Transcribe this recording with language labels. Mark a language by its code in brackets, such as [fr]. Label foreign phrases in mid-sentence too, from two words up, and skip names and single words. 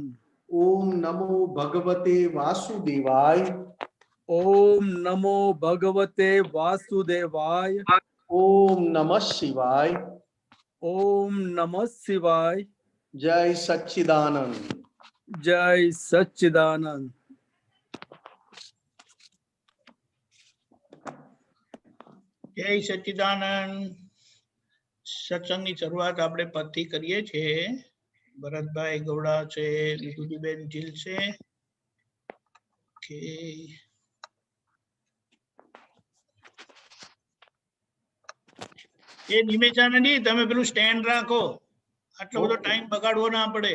[sa] ओम नमो भगवते वासुदेवाय ओम नमो भगवते वासुदेवाय ओम नमः शिवाय ओम नमः शिवाय। [hi] जय सच्चिदानंद। जय सच्चिदानंद। [gu] જય સચ્ચિદાનંદ. સત્સંગની શરૂઆત આપણે પદથી કરીએ છીએ. ભરતભાઈ ગૌડા છે, વિભૂતિબેન જીલ છે. એ નિમેશાનંદી તમે પેલું સ્ટેન્ડ રાખો, આટલો બધો ટાઈમ બગાડવો ના પડે.